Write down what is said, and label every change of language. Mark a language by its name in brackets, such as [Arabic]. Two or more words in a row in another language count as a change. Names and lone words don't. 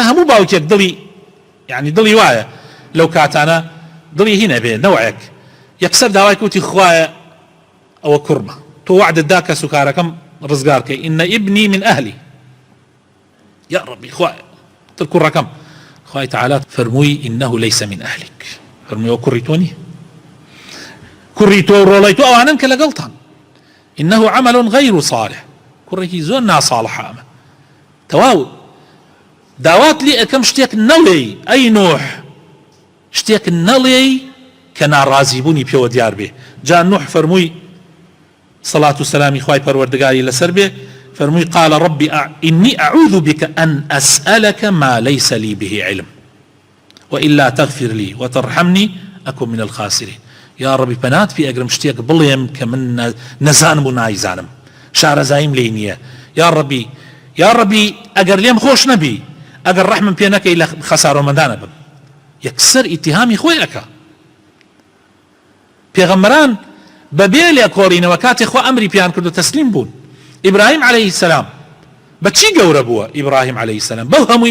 [Central Kurdish] هەموو باوکێک دڵی یعنی دڵی وایە لەو کاتانە دڵی هینە بێ نەوەیەک یەکسەر داوای کوتی خوایە ئەوە کوڕمە تۆ وعدت دا کە سوکارەکەم ڕزگار کەی [Arabic] ئینە ئیبنی من ئەهلی [Central Kurdish] یا ڕەبی خوایە تر کوڕەکەم خوای تعالی فەرمووی [Arabic] ئینەه لەیسە من ئەهلیک [Central Kurdish] فەرمووی ئەوە کوڕی تۆ نییە کوڕی تۆ ڕۆڵەی تۆ ئەوانن کە لەگەڵتان [Arabic] إنه عمل غير صالح [Central Kurdish] كوريكي زۆر ناصالحە ئەمە تەواو داوات لێ ئەەکەم شتێک نەڵێی ئەی نوح شتێک نەڵێی کە ناڕازیبوونی پێوە دیار بێ جا نوح فەرمووی صلاة وسلامی خوای پەروەردگاری لەسەر بێ فەرمووی [Arabic] قال ربي إني أعوذ بك أن أسألك ما ليس لي به علم وإلا تغفر لي وترحمني أكن من الخاسرين [Central Kurdish] یا ڕەبی پەنات پێ ئەگرم شتێک بڵێم کە من نەزانم و نایزانم شارەزاییم لێ نییە یا ڕەبی ئەگەر لێم خۆش نەبی ئەگەر ڕەحمم پێ نەکەی لە خەسارۆمەندانە بم یەکسەر ئیتیهامی خۆی ئەکا پێغەمبەران بەبێ لێ کۆڕینەوە کاتێ خۆ ئەمری پیان کرد و تەسلیم بوون ئیبراهیم [Arabic] عەلەیهی السەلام [Central Kurdish] بەچی گەورە بووە ئیبراهیم [Arabic] عەلەیهی السەلام [Central Kurdish] بەو هەموو